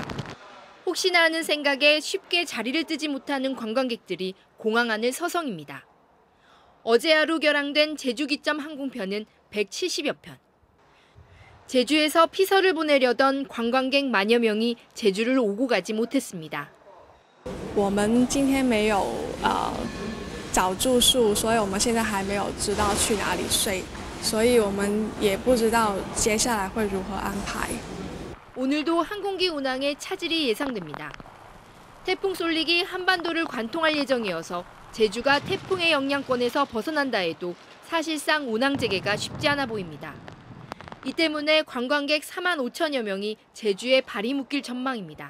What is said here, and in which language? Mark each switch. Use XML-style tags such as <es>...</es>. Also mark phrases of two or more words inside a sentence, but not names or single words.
<ko>혹시나 하는 생각에 쉽게 자리를 뜨지 못하는 관광객들이 공항 안을 서성입니다. 어제 하루 결항된 제주기점 항공편은 170여 편. 제주에서 피서를 보내려던 관광객 만여 명이 제주를 오고 가지 못했습니다.</ko> <zh>我们今天没有找住宿，所以我们现在还没有知道去哪里睡，所以我们也不知道接下来会如何安排。</zh> <ko>오늘도 항공기 운항에 차질이 예상됩니다. 태풍 쏠릭이 한반도를 관통할 예정이어서 제주가 태풍의 영향권에서 벗어난다 해도 사실상 운항 재개가 쉽지 않아 보입니다. 이 때문에 관광객 4만 5천여 명이 제주에 발이 묶일 전망입니다.</ko>